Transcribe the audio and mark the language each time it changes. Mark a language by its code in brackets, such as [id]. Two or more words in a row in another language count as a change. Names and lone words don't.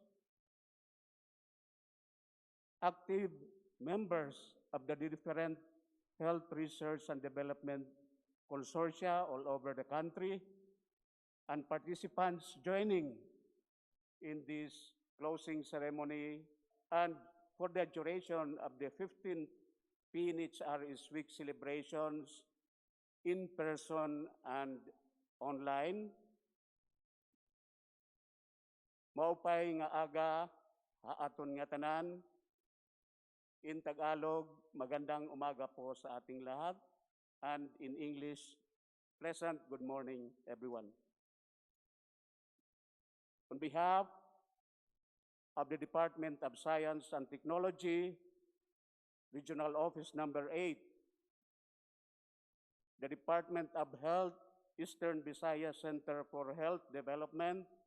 [en] active members of the different health research and development consortia all over the country, and participants joining in this closing ceremony and for the duration of the 15th PNHRS Week celebrations in person and online. [war] Maupay nga aga haaton nga tanan. [en] In Tagalog, [tl] magandang umaga po sa ating lahat. [en] And in English, pleasant good morning, everyone. On behalf of the Department of Science and Technology, Regional Office Number 8, the Department of Health, Eastern Visayas Center for Health Development,